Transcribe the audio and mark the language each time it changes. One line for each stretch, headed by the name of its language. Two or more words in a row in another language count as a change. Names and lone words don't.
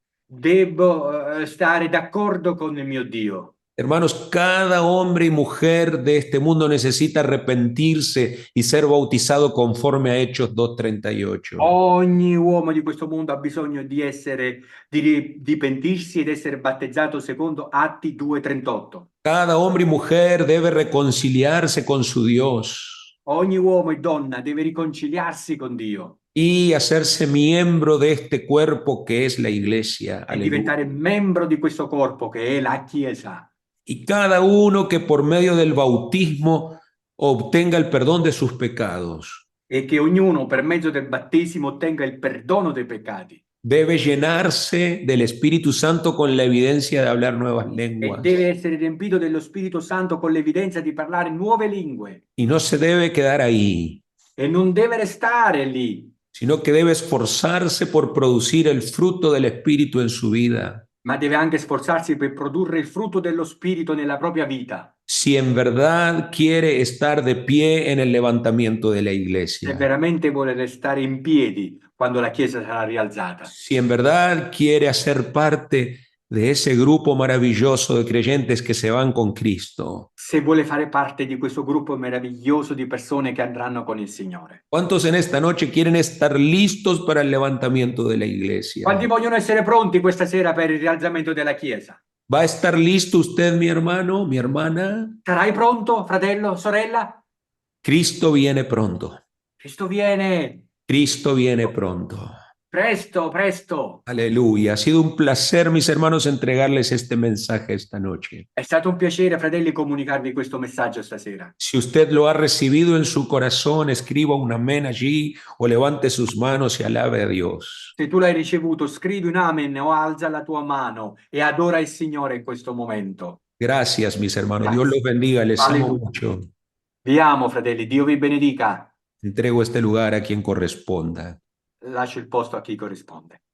Italian: devo stare d'accordo con il mio Dio.
Spanish: Hermanos, cada hombre y mujer de este mundo necesita arrepentirse y ser bautizado conforme a Hechos 2:38.
Italian: Ogni uomo di questo mondo ha bisogno di pentirsi ed essere battezzato secondo Atti 2:38.
Spanish: Cada hombre y mujer debe reconciliarse con su Dios
Italian: Ogni uomo e donna deve riconciliarsi con Dio
Spanish: y hacerse miembro de este cuerpo que es la iglesia.
Italian: e
Spanish: Aleluya.
Italian: diventare membro di questo corpo che è la Chiesa.
Spanish: Y cada uno que por medio del bautismo obtenga el perdón de sus pecados
Italian: E che ognuno per mezzo del battesimo ottenga il perdono dei peccati
Spanish: debe llenarse del Espíritu Santo con la evidencia de hablar nuevas
Italian: e
Spanish: lenguas.
Italian: deve essere riempito dello Spirito Santo con l'evidenza di parlare nuove lingue
Spanish: Y no se debe quedar ahí,
Italian: e non deve restare lì,
Spanish: sino que debe esforzarse por producir el fruto del Espíritu en su vida.
Italian: ma deve anche sforzarsi per produrre il frutto dello Spirito nella propria vita.
Spanish: Si en verdad quiere estar de pie en el levantamiento de la
Italian: Se
Spanish: iglesia,
Italian: veramente vuole restare in piedi quando la Chiesa sarà rialzata,
Spanish: si en verdad quiere hacer parte de ese grupo maravilloso de creyentes que se van con Cristo.
Italian: se vuole fare parte di questo gruppo meraviglioso di persone che andranno con il Signore.
Spanish: ¿Cuántos en esta noche quieren estar listos para el levantamiento de la iglesia?
Italian: Quanti vogliono essere pronti questa sera per il rialzamento della Chiesa?
Spanish: ¿Va a estar listo usted, mi hermano, mi hermana?
Italian: Sarai pronto, fratello, sorella?
Spanish: Cristo viene pronto. Cristo viene, Cristo viene pronto.
Italian: presto, presto.
Spanish: Aleluya. Ha sido un placer, mis hermanos, entregarles este mensaje esta noche.
Italian: È stato un piacere, fratelli, comunicarvi questo messaggio stasera.
Spanish: Si usted lo ha recibido en su corazón, escriba un amén allí o levante sus manos y alabe a Dios.
Italian: Se tu l'hai ricevuto, scrivi un amen o alza la tua mano e adora il Signore in questo momento.
Spanish: Gracias, mis hermanos. Dios Gracias. los bendiga. Les amo Aleluya. mucho.
Italian: Vi amo, fratelli, Dio vi benedica.
Spanish: Entrego este lugar a quien corresponda.
Italian: Lascio il posto a chi corrisponde.